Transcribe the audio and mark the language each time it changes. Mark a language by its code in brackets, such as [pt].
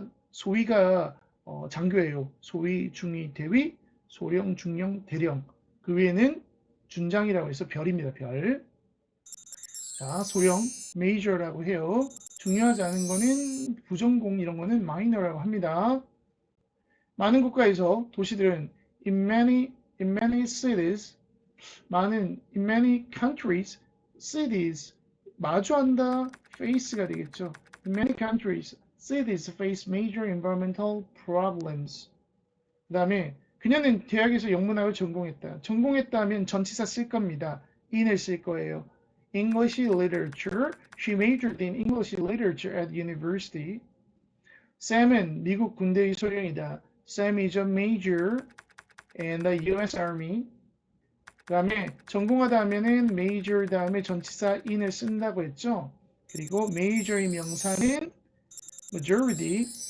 [ko] 소위가 장교예요. 소위, 중위, 대위, 소령, 중령, 대령. 그 위에는 준장이라고 해서 별입니다. 별. 자, 소령, major라고 해요. 중요하지 않은 거는 부전공, 이런 거는 minor라고 합니다. 많은 국가에서 도시들은 [en] in many cities, in many countries, [ko] cities, 마주한다, face가 되겠죠. [en] In many countries, cities face major environmental problems. [ko] 그 다음에 그녀는 대학에서 영문학을 전공했다. 전공했다면 전치사 쓸 겁니다. in을 쓸 거예요. English literature. [en] She majored in English literature at university. [ko] Sam은 미국 군대의 소령이다. [en] Sam is a major in the U.S. Army. [ko] 그 다음에 전공하다 하면은 major 다음에 전치사 in을 쓴다고 했죠. 그리고 major의 명사는 majority.